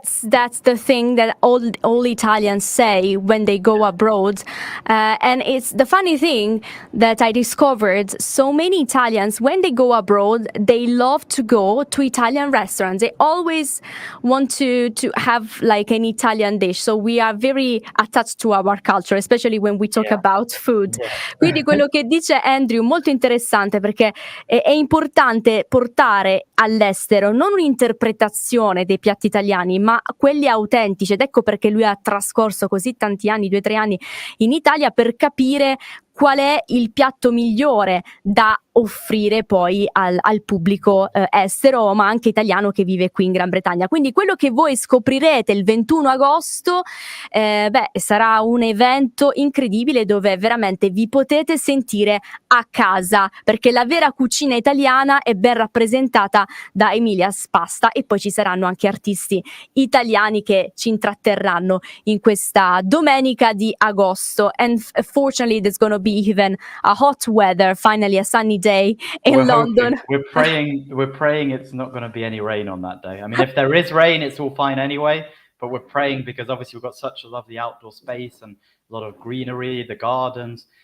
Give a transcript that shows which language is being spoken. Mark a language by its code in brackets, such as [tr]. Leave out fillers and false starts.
[en] That's the thing that all Italians say when they go abroad, and it's the funny thing that I discovered. So many Italians, when they go abroad, they love to go to Italian restaurants. They always want to have like an Italian dish. So we are very attached to our culture, especially when we talk about food. [it] Quindi quello che dice Andrew molto interessante, perché è importante portare all'estero non un'interpretazione dei piatti italiani, ma quelli autentici, ed ecco perché lui ha trascorso così tanti anni, 2 o 3 anni in Italia, per capire qual è il piatto migliore da offrire poi al pubblico estero, ma anche italiano che vive qui in Gran Bretagna. Quindi quello che voi scoprirete il 21 agosto sarà un evento incredibile dove veramente vi potete sentire a casa, perché la vera cucina italiana è ben rappresentata da Emilia's Pasta, e poi ci saranno anche artisti italiani che ci intratterranno in questa domenica di agosto. [en] And fortunately there's going to be even a hot weather, finally a sunny day in London. We're praying it's not going to be any rain on that day. I mean, if there is rain, it's all fine anyway, but we're praying because obviously we've got such a lovely outdoor space and a lot of greenery, the gardens.